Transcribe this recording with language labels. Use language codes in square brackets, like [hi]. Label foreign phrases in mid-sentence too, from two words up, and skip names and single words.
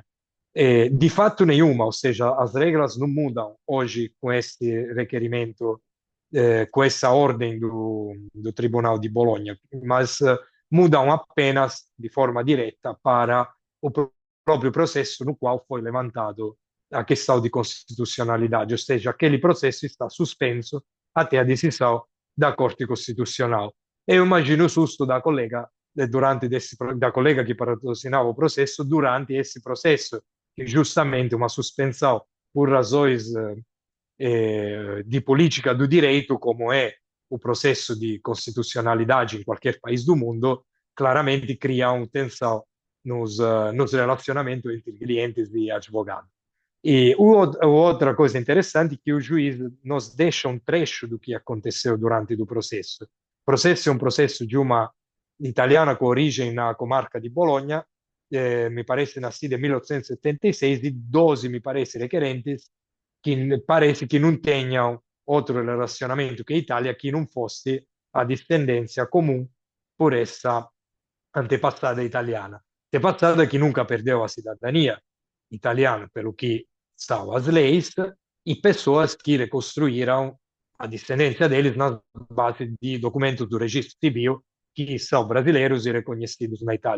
[pt] De fato nenhuma, ou seja, as regras não mudam hoje com esse requerimento, com essa ordem do Tribunal de Bolonha, mas mudam apenas de forma direta para o próprio processo no qual foi levantado a questão de constitucionalidade, ou seja, aquele processo está suspenso até a decisão da Corte Constitucional. Eu imagino o susto da collega da collega que patrocinava o processo durante esse processo, que justamente uma suspensão por razões de política do direito, como é o processo de constitucionalidade em qualquer país do mundo, claramente cria uma tensão nos relacionamentos entre clientes e advogados. E outra coisa interessante é que o juiz nos deixa um trecho do que aconteceu durante o processo. O processo é um processo de uma italiana com origem na comarca [it] di Bologna, mi parece [pt] nascida [it] nel 1876, di 12, mi parece, [pt] requerentes, que parece que não tenham outro relacionamento que a Itália que não fosse a descendência comum por essa antepassada italiana. Antepassada que nunca perdeu a cidadania italiana, pelo que são as leis, e pessoas que reconstruíram a descendência deles na base de documentos do registro civil que são brasileiros e reconhecidos na Itália.